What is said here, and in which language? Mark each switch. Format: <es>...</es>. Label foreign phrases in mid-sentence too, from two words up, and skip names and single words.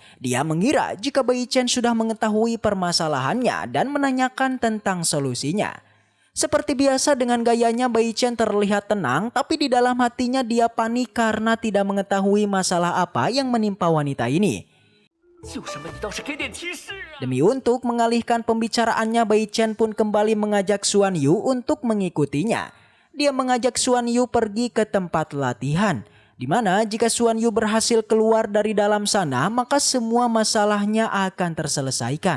<id>Dia mengira jika Bai Chen sudah mengetahui permasalahannya dan menanyakan tentang solusinya. Seperti biasa dengan gayanya Bai Chen terlihat tenang, tapi di dalam hatinya dia panik karena tidak mengetahui masalah apa yang menimpa wanita ini.</id> <zh>救什么？你倒是给点提示啊！</zh> <id>Demi untuk mengalihkan pembicaraannya, Bai Chen pun kembali mengajak Xuan Yu untuk mengikutinya. Dia mengajak Xuan Yu pergi ke tempat latihan, di mana jika Xuan Yu berhasil keluar dari dalam sana, maka semua masalahnya akan terselesaikan.</id>